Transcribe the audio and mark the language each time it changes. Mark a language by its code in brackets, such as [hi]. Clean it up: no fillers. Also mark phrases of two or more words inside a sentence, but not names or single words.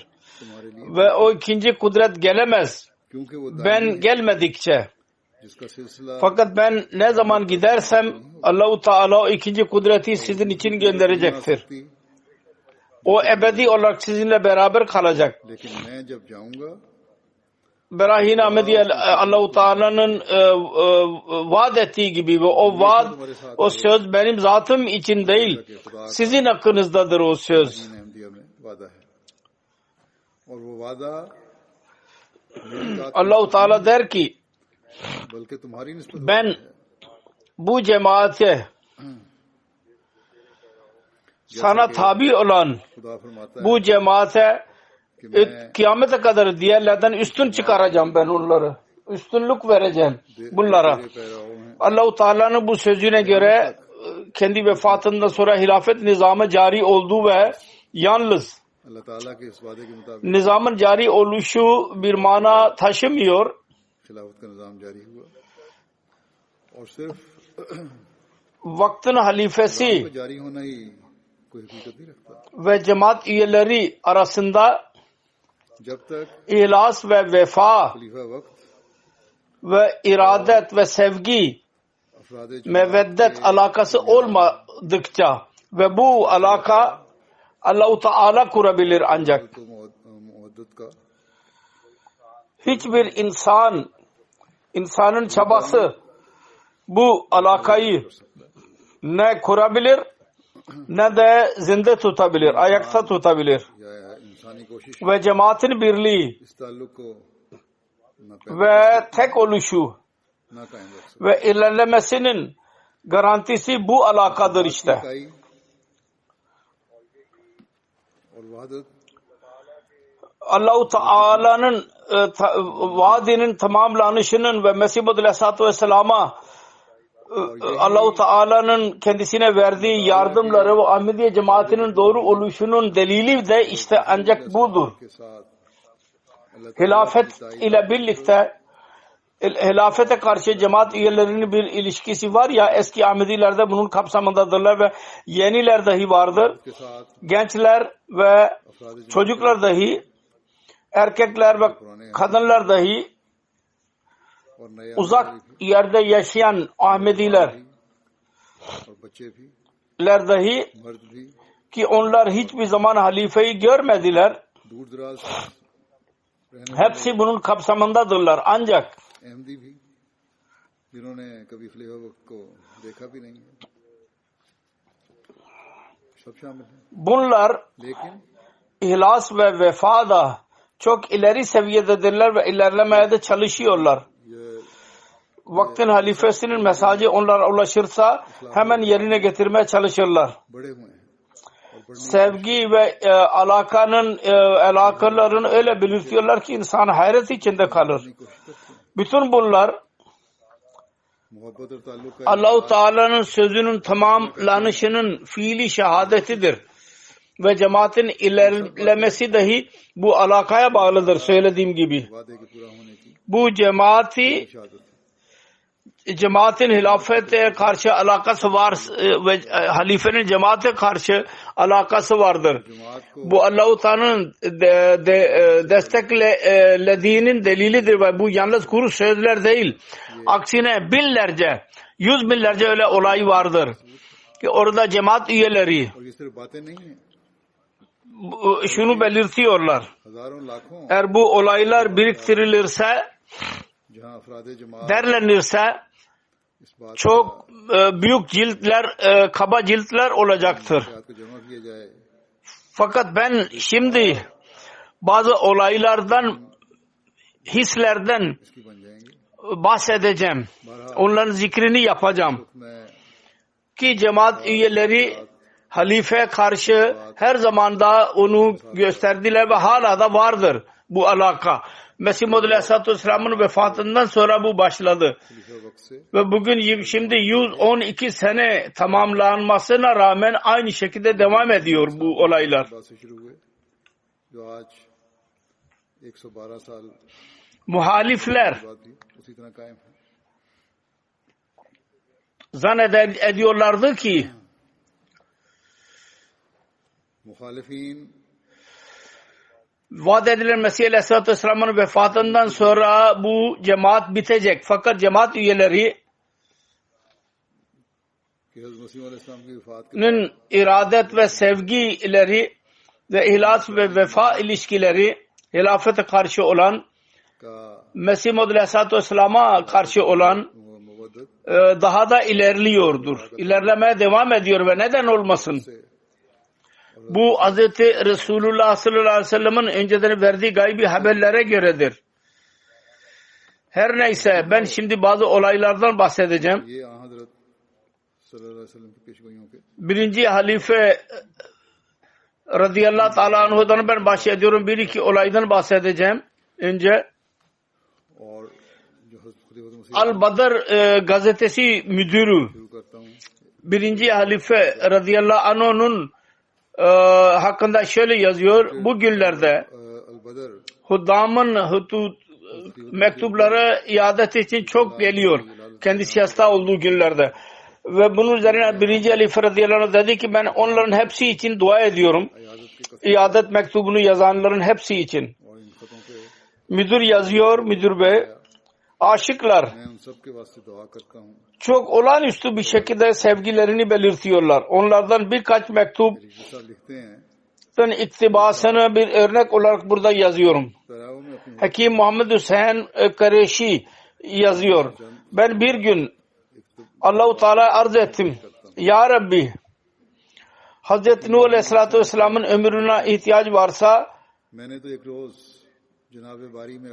[tr] Ve o ikinci kudret gelemez. Ben gelmedikçe. Fakat ben ne zaman gidersem Allah-u Teala o ikinci kudreti sizin için gönderecektir. O ebedi olarak sizinle beraber kalacak. [ur] لیکن میں جب جاؤں گا [tr] Berahin Ahmediye Allah-u Teala'nın vaad ettiği gibi ve o vaad, o söz benim zatım için değil, sizin hakkınızdadır o söz. [ur] احمدیہ میں وعدہ ہے اور وہ وعدہ [tr] Allah-u Teala der ki [ur] بلکہ تمہاری نسبت [tr] ben bu cemaate sana tabi olan [ur] خدا فرماتا ہے [tr] bu cemaate [ur] کہ میں [tr] kıyamete kadar diğerlerden üstün çıkaracağım ben onları. Üstünlük vereceğim bunlara. [ur] تیرے پیراؤں ہیں [tr] Allah-u Teala'nın bu sözüne göre kendi vefatından sonra hilafet nizamı cari oldu ve yalnız [ur] اللہ تعالیٰ کے اس وعدے کے مطابق [tr] nizamın cari oluşu bir mana taşımıyor. [ur] خلافت کا نظام جاری ہوا اور صرف [tr] Vaktin halifesi [ur] کو جاری ہونا ہی کوئی حقیقت نہیں رکھتا [tr] ve cemaat üyeleri arasında [ur] جب تک [tr] ihlas ve vefa [ur] خلیفہ وقت [tr] ve iradet ve sevgi, [ur] अफराद [tr] meveddet alakası olmadıkça ve bu alaka Allah-u Teala kurabilir ancak. [ur] کو مہدت کا [tr] Hiçbir insanın çabası bu alakayı ne kurabilir ne de zinde tutabilir, ayakta tutabilir. [ur] یا انسانی کوشش [tr] Ve cemaatin birliği [ur] اس تعلق کو نہ پیدا [tr] ve tek oluşu [ur] نہ قائم رکھ سکتا [tr] ve ilerlemesinin garantisi bu alakadır işte. [ur] اکائی اور وحدت [tr] Allah-u Teala'nın vaadinin tamamlanışının ve Mesih Muhammed [ar] عليه الصلاة والسلام'a [tr] Allah-u Teala'nın kendisine verdiği yardımları ve Ahmediye cemaatinin doğru oluşunun delili de işte ancak budur. [ur] کے ساتھ اللہ [tr] Hilafet ile birlikte hilafete karşı cemaat üyelerinin bir ilişkisi var ya, eski Ahmedilerde bunun kapsamındadırlar ve yeniler dahi vardır. [ur] کے ساتھ [tr] Gençler ve çocuklar dahi, erkekler ve kadınlar dahi, [ur] اور نئے [tr] uzak yerde yaşayan Ahmediler [ur] اور بچے بھی [tr] dahi [ur] مرد بھی [tr] ki onlar hiçbir zaman halifeyi görmediler. [ur] دور دراز رہنے [tr] Hepsi bunun kapsamındadırlar. Ancak [ur] احمدی بھی جنہوں نے کبھی خلیفہ وقت کو دیکھا بھی نہیں ہے سب شامل ہیں [tr] bunlar [ur] लेकिन [tr] ihlas ve vefada çok ileri seviyededirler ve ilerlemeye de çalışıyorlar. [ur] ये [tr] Vaktin halifesinin mesajı onlara ulaşırsa hemen yerine getirmeye çalışırlar. [ur] بڑے ہوئے ہیں اور بڑھنے [tr] Sevgi ve alakalarını öyle belirtiyorlar ki insan hayret içinde kalır. [ur] کی کوشش کرتے ہیں [tr] Bütün bunlar [ur] محبت اور تعلق کا [tr] Allah-u Teala'nın sözünün tamamlanışının fiili şehadetidir. Ve cemaatin ilerlemesi dahi bu alakaya bağlıdır söylediğim gibi. [ur] وعدے کے پورا ہونے کی [tr] Bu [ur] شہادت ہے [tr] cemaatin hilafete karşı alakası var ve halifenin cemaate karşı alakası vardır. [ur] جماعت کو [tr] Bu Allah-u Teala'nın desteklediğinin delilidir ve bu yalnız kuru sözler değil. Aksine binlerce, yüz binlerce öyle olay vardır. Ki orada cemaat üyeleri [ur] اور یہ صرف باتیں نہیں ہیں [tr] şunu belirtiyorlar. [ur] ہزاروں لاکھوں [tr] Eğer bu olaylar biriktirilirse, [ur] جہاں افراد جماعت [tr] derlenirse [ur] اس بات [tr] çok büyük ciltler, kaba ciltler olacaktır. [ur] کو جمع کیا جائے [tr] Fakat ben şimdi bazı olaylardan, hislerden [ur] اس کی بن جائیں گے [tr] bahsedeceğim. Onların zikrini yapacağım. [ur] मैं [tr] Ki cemaat üyeleri halife karşı her zaman da onu gösterdiler ve hala da vardır bu alaka. Mesih Muhammed [ar] عليه الصلاة والسلام'ın [tr] vefatından sonra bu başladı. [ur] خلیفہ وقت سے [tr] Ve bugün şimdi 112 sene tamamlanmasına rağmen aynı şekilde devam ediyor bu olaylar. [ur] بعد سے شروع ہوئے جو آج 112 سال [tr] Muhalifler [ur] بعد بھی اسی طرح قائم ہے [tr] zannediyorlardı ki [ur] मुखालिफीन [tr] vaat edilen Mesih [ar] عليه الصلاة والسلام'ın [tr] vefatından sonra bu cemaat bitecek. Fakat cemaat üyelerinin [ur] کہ حضرت مسیح علیہ السلام کی وفات کے [tr] iradet ve sevgileri ve ihlas ve vefa ilişkileri hilafete karşı olan [ur] का [tr] Mesih Muhammed [ar] عليه الصلاة والسلام'a [tr] karşı olan [ur] मुवद्दत [tr] daha da ilerliyordur. İlerlemeye devam ediyor ve neden olmasın? [ur] से [tr] Bu Hz. Resulullah [ar] صلى الله عليه وسلم'in [tr] önceden verdiği gaybi haberlere göredir. Her neyse ben şimdi bazı olaylardan bahsedeceğim. [ur] یہ حضرت [ar] صلى الله عليه وسلم [ur] کی پیشگوئیوں کے [tr] Birinci halife [ar] رضي الله تعالى عنه'dan [tr] ben bahsediyorum. Bir iki olaydan bahsedeceğim. Önce [ur] اور جو حضرت خلیفہ مسیح [tr] Al-Badr gazetesi müdürü [ur] شروع کرتا ہوں [tr] birinci halife [ar] رضي الله عنه'un [tr] hakkında şöyle yazıyor. Bu günlerde [ur] अल-बदर [tr] Huddam'ın mektupları iadet için çok geliyor. Kendisi hasta olduğu günlerde. Ve bunun üzerine birinci halife [ar] رضي الله عنه [tr] dedi ki ben onların hepsi için dua ediyorum. [ur] عیادت کے [tr] İadet mektubunu yazanların hepsi için. [ur] اور ان خطوں پے [tr] Müdür yazıyor, müdür bey. Aşıklar [ur] میں ان سب کے واسطے دعا کرتا ہوں [tr] çok olağanüstü bir şekilde sevgilerini belirtiyorlar. Onlardan birkaç mektuptan [ur] رسال لکھتے ہیں [tr] iktibasını bir örnek olarak burada yazıyorum. [ur] تراو میں اپنی [tr] Hakim Muhammed Hüseyin Kareşi yazıyor. Ben bir gün Allah-u Teala arz ettim. [ar] يا ربي, [tr] Hazreti Nuh [ar] عليه الصلاة والسلام'ın [tr] ömrüne ihtiyaç varsa [ur] میں نے تو ایک روز جناب باری میں